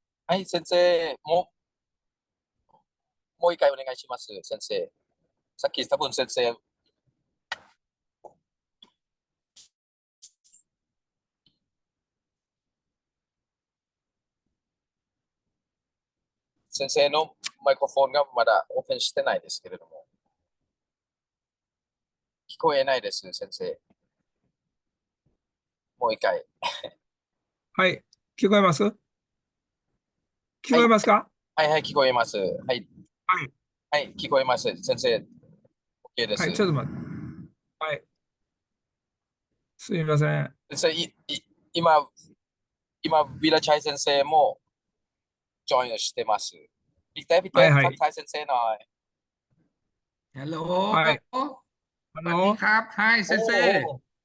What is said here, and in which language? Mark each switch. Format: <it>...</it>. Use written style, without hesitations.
<ja>はい、先生、もう一回お願いします、先生。さっき多分先生、先生のマイクロフォンがまだオープンしてないですけれども、聞こえないです、先生。もう一回。はい、聞こえます？聞こえますか？はい、聞こえます。はい。はい。はい、聞こえます。先生、OK です。はい、ちょっと待って。はい。すみません。先生、今、ウィラチャイ先生もジョインしてます。</ja> <th>พี่เต้ทักทาย先生หน่อย ฮัลโหล</th> <ja>はい。</ja> <th>สวัสดีครับ Hi เซนเซ</th>